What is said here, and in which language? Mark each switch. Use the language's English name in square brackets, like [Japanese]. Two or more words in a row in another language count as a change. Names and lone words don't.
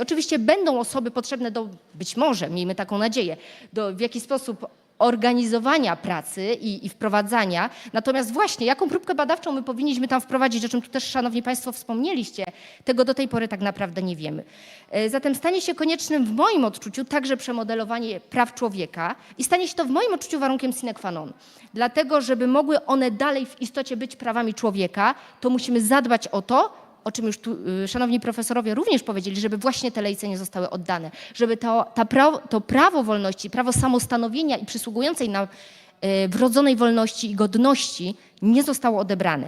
[Polish] Oczywiście będą osoby potrzebne do, być może, miejmy taką nadzieję, w jakiś sposób organizowania pracy i wprowadzania. Natomiast właśnie, jaką próbkę badawczą my powinniśmy tam wprowadzić, o czym tu też, szanowni państwo, wspomnieliście, tego do tej pory tak naprawdę nie wiemy. Zatem stanie się koniecznym w moim odczuciu także przemodelowanie praw człowieka i stanie się to w moim odczuciu warunkiem [Latin] sine qua non. [Polish] Dlatego, żeby mogły one dalej w istocie być prawami człowieka, to musimy zadbać o to, o czym już tu szanowni profesorowie również powiedzieli, żeby właśnie te lejce nie zostały oddane, żeby to prawo wolności, prawo samostanowienia i przysługującej nam wrodzonej wolności i godności nie zostało odebrane.